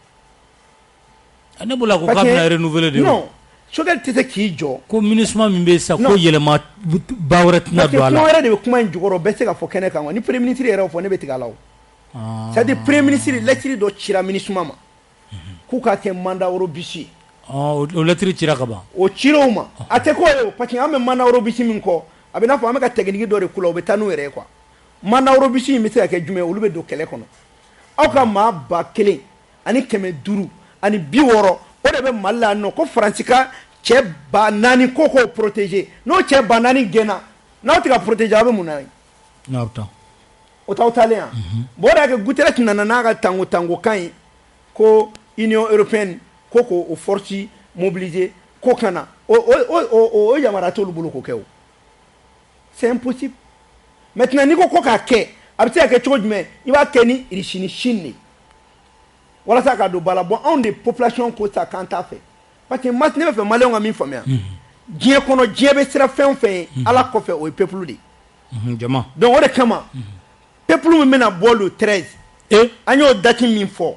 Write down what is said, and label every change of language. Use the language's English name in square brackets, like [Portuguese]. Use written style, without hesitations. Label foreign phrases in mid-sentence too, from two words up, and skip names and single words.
[Bambara] ne bolo ko k'a bɛna renouveler de non Choguel tɛ se k'i jɔ ko MINUSMA min bɛ sisan ko yɛlɛma ba wɛrɛ tɛna don a la kuma wɛrɛ de bɛ kuma in jukɔrɔ bɛɛ se ka fɔ kɛnɛ kan wa ni Premier ministre yɛrɛ y'o fɔ ne bɛ tigɛ a la o c'est à dire Premier ministre lettre dɔ cira MINUSMA ma k'u k'a kɛ mandat Eurobus ye o lettre cira ka ban o cira o ma a tɛ k'o ye o [French] parce que [Bambara] an bɛ mandat Eurobus min kɔ a bɛ n'a fɔ an bɛ ka technique dɔ de k'u la o bɛ taa n'u yɛrɛ ye quoi mandat Eurobus in bɛ se ka kɛ jumɛn olu bɛ don kɛlɛ kɔnɔ aw ka maa 1000 ani 500 ani 60 o de bɛ Mali la nɔ ko Faransi ka cɛ 4000 ko k'o protéger n'o cɛ 4000 gɛnna n'aw tɛ ka protéger aw bɛ mun na ye o t'aw taalen yan bon o de y'a kɛ Guterres nana n'a ka tango kan ye ko Union européenne ko k'o force mobiliser ko ka na o yamaruya t'olu bolo k'o kɛ o [French] c'est impossible maintenant [Bambara] n'i ko k'a kɛ a bɛ se ka kɛ cogo jumɛn i b'a kɛ ni Russie ni Chine de walasa ka don ba la bon anw de population ko sa k'an t'a fɛ parce que ne bɛ fɛ Maliyɛnw ka min faamuya diɲɛ kɔnɔ diɲɛ bɛ sira fɛn o fɛn ye Ala kɔfɛ o ye peuple de jama donc o de kama peuple min bɛna bɔ le 13 an y'o date min fɔ